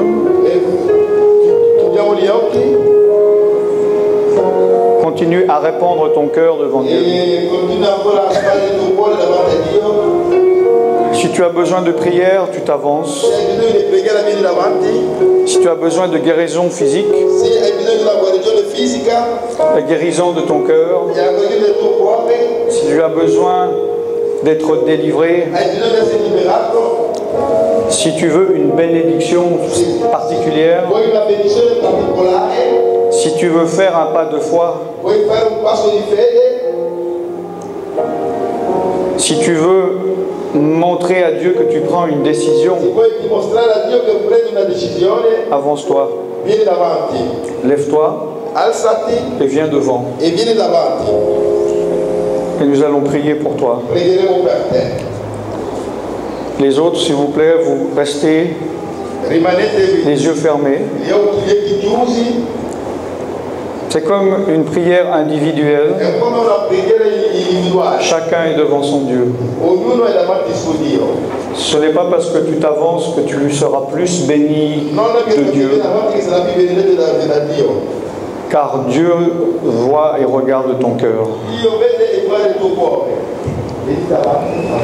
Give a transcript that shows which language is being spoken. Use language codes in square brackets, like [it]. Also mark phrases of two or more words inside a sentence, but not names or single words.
[it] Chiudiamo gli occhi [fr] Continue à répandre ton cœur devant Dieu. [it] e continua ancora a fare il tuo cuore davanti a Dio. [fr] Si tu as besoin de prière, tu t'avances. [it] Se hai bisogno di pregare, vieni davanti. [fr] Si tu as besoin de guérison physique, [it] Se hai bisogno di una guarigione fisica [fr] la guérison de ton cœur, [it] e la guarigione del tuo cuore, [fr] si tu as besoin d'être délivré, [it] hai bisogno di essere liberato, [fr] si tu veux une bénédiction particulière, [it] vuoi una benedizione particolare, [fr] si tu veux faire un pas de foi, [it] vuoi fare un passo di fede, [fr] si tu veux montrer à Dieu que tu prends une décision, [it] se vuoi dimostrare a Dio che prendi una decisione, [fr] avance-toi, [it] vieni davanti, [fr] lève-toi [it] alzati [fr] et viens devant. [it] e vieni davanti. [fr] Et nous allons prier pour toi. [it] Pregheremo per te. [fr] Les autres, s'il vous plaît, vous restez [it] Rimanete [fr] les yeux fermés. [it] gli occhi chiusi, [fr] C'est comme une prière individuelle. [it] è come una preghiera individuale. [fr] Chacun est devant son Dieu. [it] Ognuno è davanti al suo Dio. [fr] Ce n'est pas parce que tu t'avances que tu seras plus béni [it] Non è che [fr] de [it] tu [fr] Dieu, [it] vieni davanti che sarà più benedetto da Dio. [fr] car Dieu voit et regarde ton cœur. [it] Dio vede e guarda il tuo cuore. Vieni davanti.